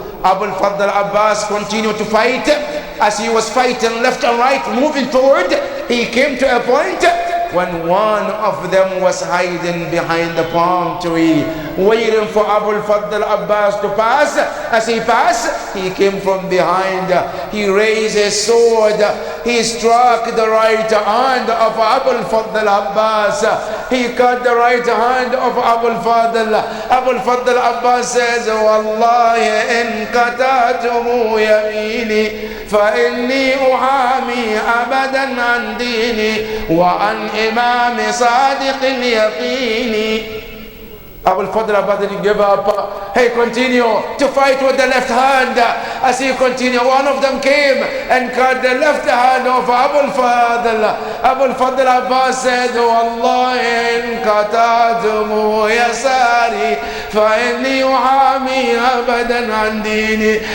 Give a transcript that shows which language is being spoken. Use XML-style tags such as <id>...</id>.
<en>Abu al-Fadl Abbas continued to fight. As he was fighting left and right, moving forward, he came to a point when one of them was hiding behind the palm tree, waiting for Abu al-Fadl Abbas to pass. As he passed, he came from behind. He raised his sword. He struck the right hand of Abu al-Fadl Abbas. He cut the right hand of Abu al-Fadl. Abu al-Fadl Abbas says,</en> <ar>Wallahi in qatatumu yamini فإني أحامي أبدا عن ديني وعن إمام صادق اليقين.</ar> <en>Abu al-Fadl Abbas didn't give up. He continued to fight with the left hand. As he continued, one of them came and cut the left hand of Abu al-Fadl. Abu al-Fadl Abbas said,</en> <ar>Wallahi in qatatumu yasari فإني أحامي أبدا عن ديني.</ar>